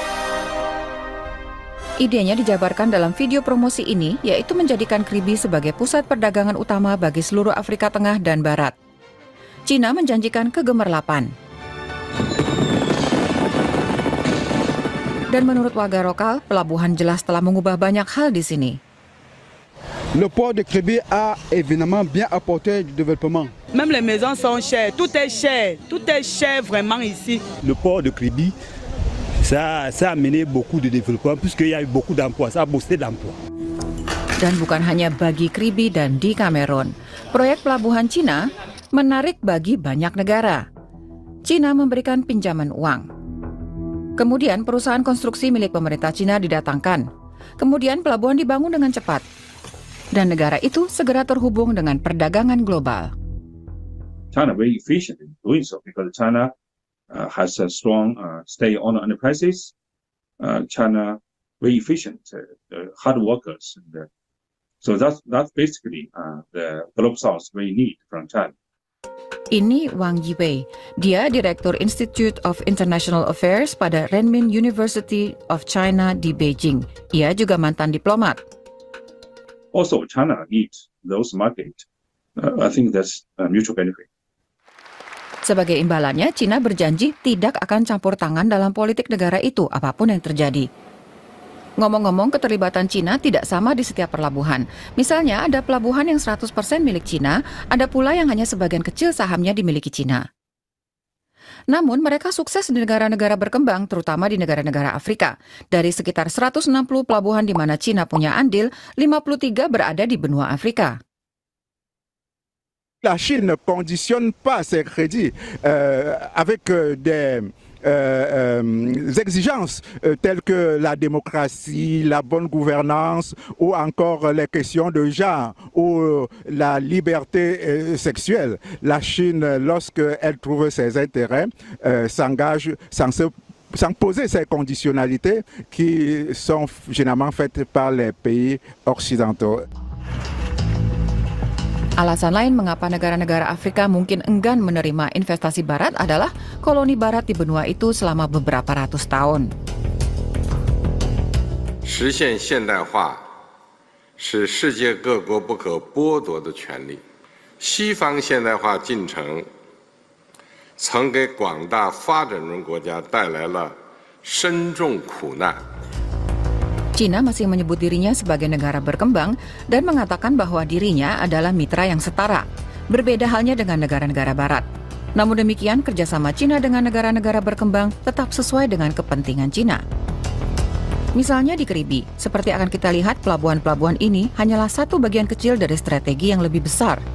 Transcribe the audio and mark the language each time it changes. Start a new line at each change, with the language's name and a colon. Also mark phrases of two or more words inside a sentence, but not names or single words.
Indonesian: Idenya dijabarkan dalam video promosi ini, yaitu menjadikan Kribi sebagai pusat perdagangan utama bagi seluruh Afrika Tengah dan Barat. Cina menjanjikan kegemerlapan. Dan menurut warga lokal, pelabuhan jelas telah mengubah banyak hal di sini.
French: Le port de Kribi a évidemment bien apporté du développement. Même les maisons sont chères, tout est cher vraiment ici. Le port de Kribi, ça a amené beaucoup de développement puisqu'il y a eu beaucoup d'emplois, ça a boosté l'emploi.
Indonesian: Dan bukan hanya bagi Kribi dan di Kamerun. Proyek pelabuhan Cina menarik bagi banyak negara. Cina memberikan pinjaman uang. Kemudian perusahaan konstruksi milik pemerintah Cina didatangkan. Kemudian pelabuhan dibangun dengan cepat. Dan negara itu segera terhubung dengan perdagangan global.
English: China very efficient in doing so because China has a strong state-owned enterprises. China very efficient, hard workers. So that's basically the Global South we need from China.
Indonesian: Ini Wang Yiwei. Dia Direktur Institute of International Affairs pada Renmin University of China di Beijing. Ia juga mantan diplomat.
English: Also, China needs those markets. I think that's a mutual benefit.
Indonesian: Sebagai imbalannya, Cina berjanji tidak akan campur tangan dalam politik negara itu, apapun yang terjadi. Ngomong-ngomong, keterlibatan Cina tidak sama di setiap pelabuhan. Misalnya, ada pelabuhan yang 100% milik Cina, ada pula yang hanya sebagian kecil sahamnya dimiliki Cina. Namun, mereka sukses di negara-negara berkembang, terutama di negara-negara Afrika. Dari sekitar 160 pelabuhan di mana Cina punya andil, 53 berada di benua Afrika.
French: La Chine ne conditionne pas ses crédits avec des exigences telles que la démocratie, la bonne gouvernance ou encore les questions de genre ou la liberté sexuelle. La Chine, lorsqu'elle trouve ses intérêts, s'engage sans poser ces conditionnalités qui sont généralement faites par les pays occidentaux.
Indonesian: Alasan lain mengapa negara-negara Afrika mungkin enggan menerima investasi Barat adalah koloni Barat di benua itu selama beberapa ratus tahun.
Chinese: 实现现代化是世界各国不可剥夺的权利。西方现代化进程曾给广大发展中国家带来了深重苦难。
Indonesian: Cina masih menyebut dirinya sebagai negara berkembang dan mengatakan bahwa dirinya adalah mitra yang setara. Berbeda halnya dengan negara-negara Barat. Namun demikian, kerjasama Cina dengan negara-negara berkembang tetap sesuai dengan kepentingan Cina. Misalnya di Kribi, seperti akan kita lihat, pelabuhan-pelabuhan ini hanyalah satu bagian kecil dari strategi yang lebih besar.